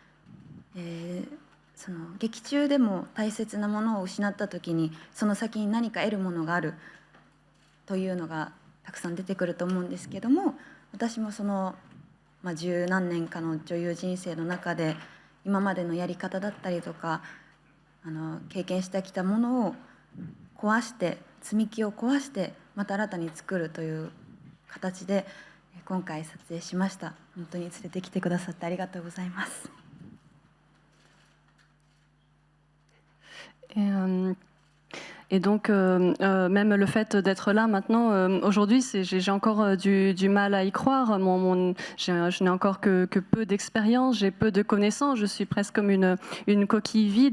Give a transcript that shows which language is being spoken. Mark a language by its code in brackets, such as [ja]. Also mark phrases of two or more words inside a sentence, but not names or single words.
[ja] その劇中でも大切なものを失った時にその先に何か得るものがあるというのがたくさん出てくると思うんですけども、私もその、十何年かの女優人生の中で今までのやり方だったりとか経験してきたものを壊して、積み木を壊してまた新たに作るという形で今回撮影しました。本当に連れてきてくださってありがとうございます。 [fr] Et donc, même le fait d'être là maintenant, aujourd'hui, j'ai encore du mal à y croire. Je n'ai encore que peu d'expérience, j'ai peu de connaissances, je suis presque comme une coquille vide.